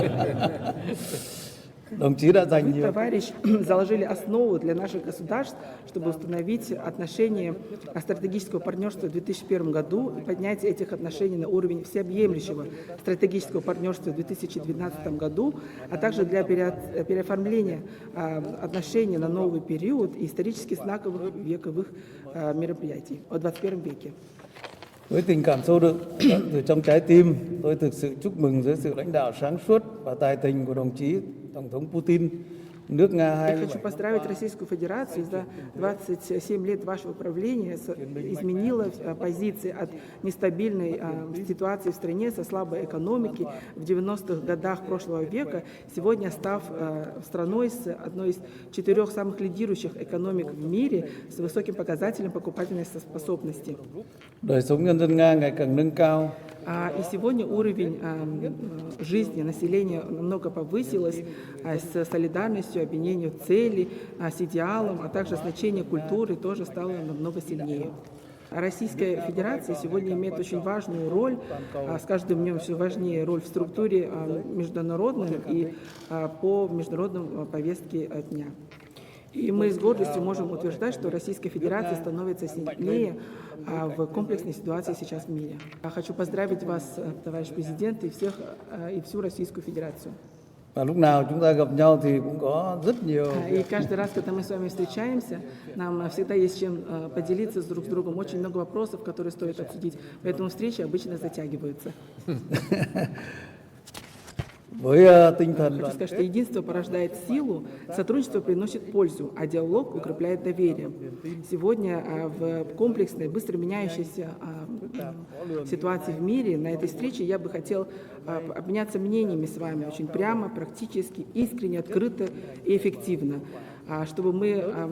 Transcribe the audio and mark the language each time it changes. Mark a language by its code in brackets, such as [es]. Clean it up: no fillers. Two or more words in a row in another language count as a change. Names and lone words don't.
[ru] Вы, товарищ, заложили основу для наших государств, чтобы установить отношения стратегического партнерства в 2001 году и поднять этих отношений на уровень всеобъемлющего стратегического партнерства в 2012 году, а также для переоформления отношений на новый период и исторически знаковых вековых мероприятий в 21 веке. [vi] Với tình cảm sâu đậm từ trong trái tim, tôi thực sự chúc mừng dưới sự lãnh đạo sáng suốt và tài tình của đồng chí Tổng thống Putin nước Nga [ru] Я хочу 27. поздравить Российскую Федерацию за 27 лет вашего правления изменила позиции от нестабильной ситуации в стране со слабой экономики в 90-х годах прошлого века, сегодня став страной с одной из 4 самых лидирующих экономик в мире с высоким показателем покупательной способности. [vi] Đời sống nhân dân Nga ngày càng nâng cao. [ru] И сегодня уровень жизни населения намного повысилось с солидарностью, объединением целей, с идеалом, а также значение культуры тоже стало намного сильнее. Российская Федерация сегодня имеет очень важную роль, с каждым днем все важнее роль в структуре международной и по международной повестке дня. И мы с гордостью можем утверждать, что Российская Федерация становится сильнее в комплексной ситуации сейчас в мире. Я хочу поздравить вас, товарищ президент, и всю Российскую Федерацию. [vi] Và lúc nào chúng ta gặp nhau thì cũng có rất nhiều [ru] И каждый раз, когда мы с вами встречаемся, нам всегда есть чем поделиться друг с другом. Очень много вопросов, которые стоит обсудить. Поэтому встречи обычно затягиваются. [vi] với tinh thần [ru] Хочу [vi] đoàn [ru] сказать, что единство порождает силу, сотрудничество приносит пользу, а диалог укрепляет доверие. Сегодня в комплексной, быстро меняющейся ситуации в мире на этой встрече я бы хотел обменяться мнениями с вами очень прямо, практически, искренне, открыто и эффективно, чтобы мы